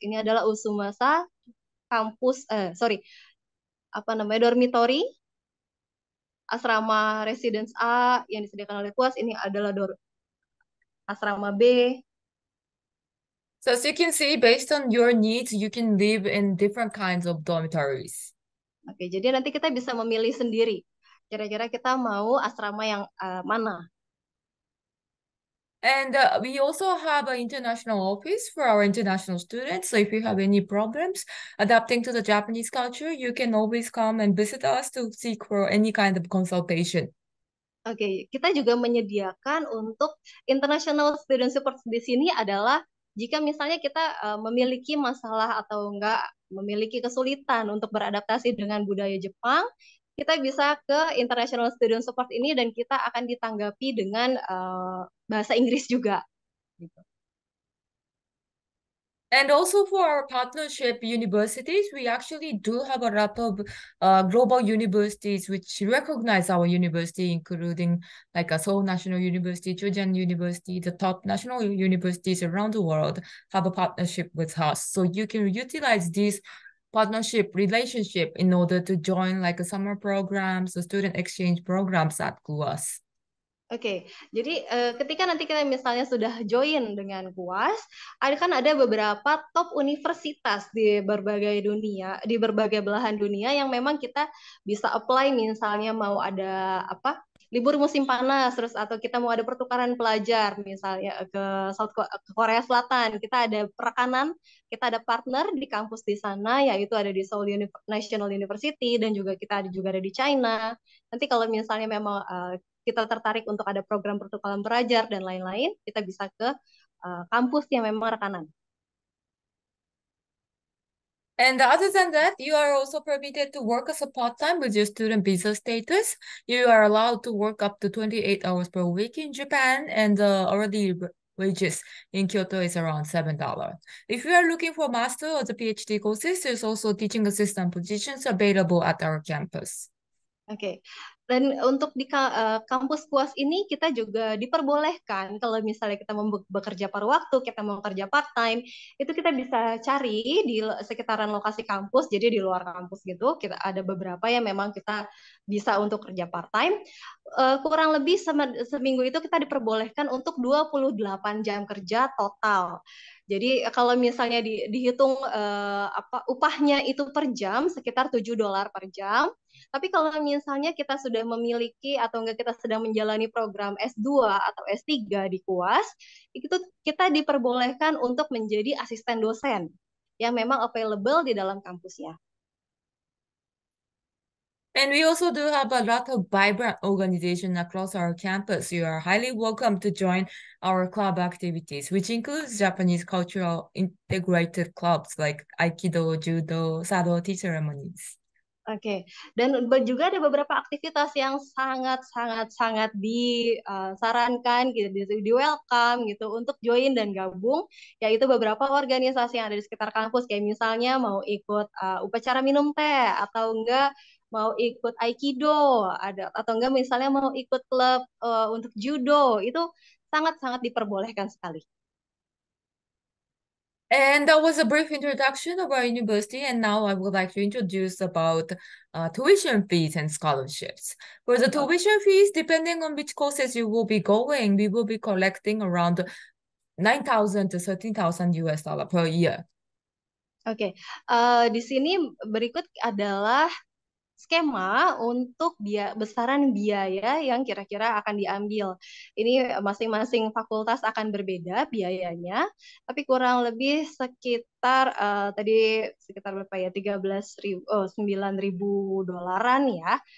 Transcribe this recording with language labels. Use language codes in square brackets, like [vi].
[id] Ini adalah Usumasa kampus, sorry, apa namanya, dormitory asrama residence A yang disediakan oleh KUAS. Ini adalah asrama B. [en] So as you can see, based on your needs, you can live in different kinds of dormitories. [id] Oke, jadi nanti kita bisa memilih sendiri. Kira-kira kita mau asrama yang mana? [en] And we also have an international office for our international students. So if you have any problems adapting to the Japanese culture, you can always come and visit us to seek for any kind of consultation. [id] Oke, kita juga menyediakan untuk international student support di sini adalah jika misalnya kita memiliki masalah atau enggak memiliki kesulitan untuk beradaptasi dengan budaya Jepang, kita bisa ke international student support ini dan kita akan ditanggapi dengan bahasa Inggris juga. Gitu. [en] And also for our partnership universities, we actually do have a lot of global universities which recognize our university, including like a Seoul National University, Chujan University, the top national universities around the world have a partnership with us. So you can utilize this partnership relationship in order to join like a summer programs or student exchange programs at KUAS. [id] Oke, jadi ketika nanti kita misalnya sudah join dengan KUAS, ada beberapa top universitas di berbagai dunia, di berbagai belahan dunia yang memang kita bisa apply, misalnya mau ada apa libur musim panas, terus atau kita mau ada pertukaran pelajar, misalnya ke ke Korea Selatan, kita ada perekanan, kita ada partner di kampus di sana, yaitu ada di Seoul National University dan juga kita juga ada di China. Nanti kalau misalnya memang kita tertarik untuk ada program pertukaran pelajar dan lain-lain, kita bisa ke kampus yang memang rekanan. [en] And other than that, you are also permitted to work as a part-time with your student visa status. You are allowed to work up to 28 hours per week in Japan, and the hourly wages in Kyoto is around $7. If you are looking for master or the PhD courses, there's also teaching assistant positions available at our campus. [id] Oke, dan untuk di kampus KUAS ini kita juga diperbolehkan kalau misalnya kita mau bekerja paruh waktu, kita mau kerja part time, itu kita bisa cari di sekitaran lokasi kampus, jadi di luar kampus gitu. Kita ada beberapa yang memang kita bisa untuk kerja part time. Kurang lebih seminggu itu kita diperbolehkan untuk 28 jam kerja total. Jadi kalau misalnya dihitung upahnya itu per jam sekitar $7 per jam. Tapi kalau misalnya kita sudah memiliki atau enggak kita sedang menjalani program S2 atau S3 di KUAS, itu kita diperbolehkan untuk menjadi asisten dosen yang memang available di dalam kampusnya. [en] And we also do have a lot of vibrant organizations across our campus. You are highly welcome to join our club activities, which includes Japanese cultural integrated clubs like Aikido, Judo, Sado tea ceremonies. [id] Oke, dan juga ada beberapa aktivitas yang sangat disarankan gitu, di welcome gitu untuk join dan gabung, yaitu beberapa organisasi yang ada di sekitar kampus, kayak misalnya mau ikut upacara minum teh atau enggak mau ikut Aikido, ada atau enggak misalnya mau ikut klub untuk judo, itu sangat diperbolehkan sekali. [en] And that was a brief introduction of our university, and now I would like to introduce about tuition fees and scholarships. For the tuition fees, depending on which courses you will be going, we will be collecting around 9,000 to 13,000 US dollar per year. [id] Oke, di sini berikut adalah skema untuk besaran biaya yang kira-kira akan diambil. Ini masing-masing fakultas akan berbeda biayanya, tapi kurang lebih sekitar tadi sekitar berapa ya, 9.000 dolaran ya.